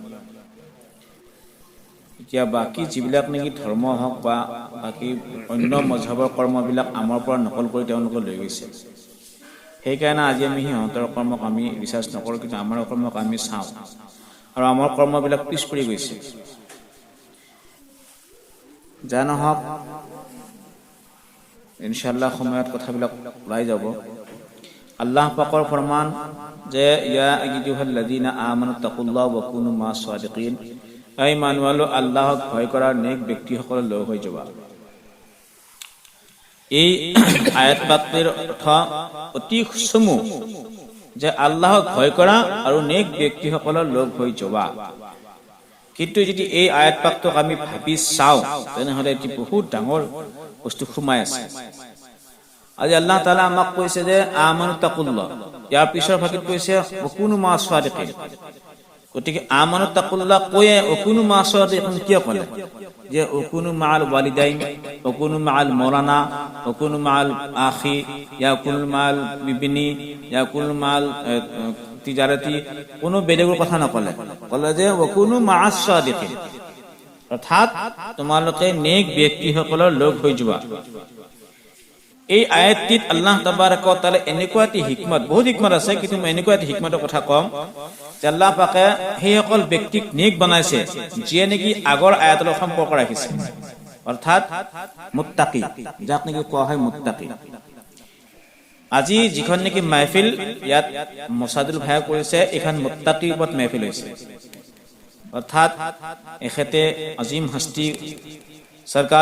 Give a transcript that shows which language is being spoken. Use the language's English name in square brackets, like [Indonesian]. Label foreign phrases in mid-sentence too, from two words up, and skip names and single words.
[Assamese] এতিয়া বাকী যিবিলাক নেকি ধৰ্ম হওক বা বাকী অন্য মজহবৰ কৰ্মবিলাক আমাৰ পৰা নকল কৰি তেওঁলোকে লৈ গৈছে সেইকাৰণে আজি আমি সিহঁতৰ কৰ্মক আমি বিশ্বাস নকৰোঁ কিন্তু আমাৰ কৰ্মক আমি চাওঁ আৰু আমাৰ কৰ্মবিলাক পিছ পৰি গৈছে যা নহওক ইনশাআল্লাহ সময়ত কথাবিলাক ওলাই যাব আল্লাহ পাকৰ ফৰমান যে [Arabic] يا أيها الذين آمنوا اتقوا الله وكونوا مع الصادقين [Assamese] এই মানুৱালো আল্লাহক ভয় কৰা নেক ব্যক্তিসকল লগ হৈ যাবা এই আয়াত বাক্যের অর্থ অতি চমু যে আল্লাহক ভয় কৰা আৰু নেক ব্যক্তিসকলৰ লগ হৈ যাবা কিন্তু যদি এই আয়াত বাক্যক আমি ভাবি চাওঁ তেনেহলে এটি বহুত ডাঙৰ বস্তু সোমাই আছে আজি আল্লাহ তাআলা আমাক কৈছে যে [Arabic] آمنوا اتقوا الله [Assamese] ইয়াৰ পিছৰ ভাগত কৈছে [Arabic] وكونوا مع الصادقين [Assamese] গতিকে [Arabic] آمنوا اتقوا الله [Assamese] কয়ে [Arabic] وكونوا مع الصادقين [Assamese] কিয় ক'লে যে [Arabic] وكونوا مع الوالدين وكونوا مع المولانا وكونوا مع الأخ يا وكونوا مع البيبي يا وكونوا مع التجارة [Assamese] কোনো বেলেগৰ কথা নকলে কলে যে [Arabic] وكونوا مع الصادقين [Assamese] অৰ্থাৎ তোমালোকে নেক ব্যক্তিসকলৰ লগ হৈ যোৱা এই আয়াতটিত আল্লাহ [Arabic] تبارك وتعالى [Assamese] এনেকুৱা এটি হিকমত বহুত হিকমত আছে কিন্তু মই এনেকুৱা এটি হিকমতৰ কথা কম যে আল্লাহ পাকে সেই সকল ব্যক্তিক নেক বনাইছে যিয়ে নেকি আগৰ আয়াতৰ সম্পৰ্ক ৰাখিছে অৰ্থাৎ মুত্তাকি যাক নেকি কোৱা হয় মুত্তাকি আজি যিখন নেকি মাহফিল ইয়াত মসাদুল ভাই কৰিছে এখন মুত্তাকিৰ ওপৰত মাহফিল হৈছে অৰ্থাৎ এখেতে আজিম হস্তি সরকার